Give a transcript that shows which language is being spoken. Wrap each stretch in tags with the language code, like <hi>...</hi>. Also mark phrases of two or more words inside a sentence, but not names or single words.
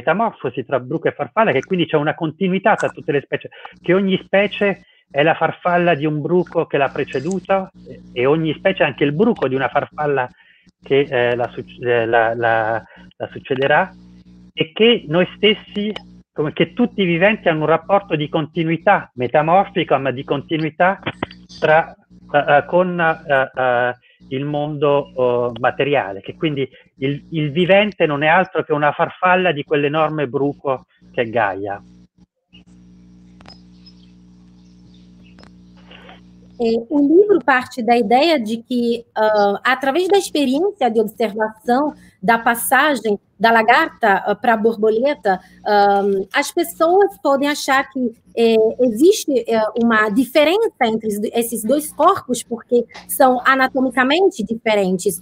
<it>metamorfosi tra bruco e farfalla, che quindi c'è una continuità tra tutte le specie, che ogni specie è la farfalla di un bruco che l'ha preceduta e ogni specie è anche il bruco di una farfalla che la succederà, e che noi stessi, come che tutti i viventi hanno un rapporto di continuità metamorfica, ma di continuità con il mondo materiale, che quindi il vivente non è altro che una farfalla di quell'enorme bruco che è Gaia.</it> <pt>O livro parte da ideia de que, através da experiência de observação da passagem da lagarta para a borboleta, as pessoas podem achar que existe uma diferença entre esses dois corpos, porque são anatomicamente diferentes.</pt>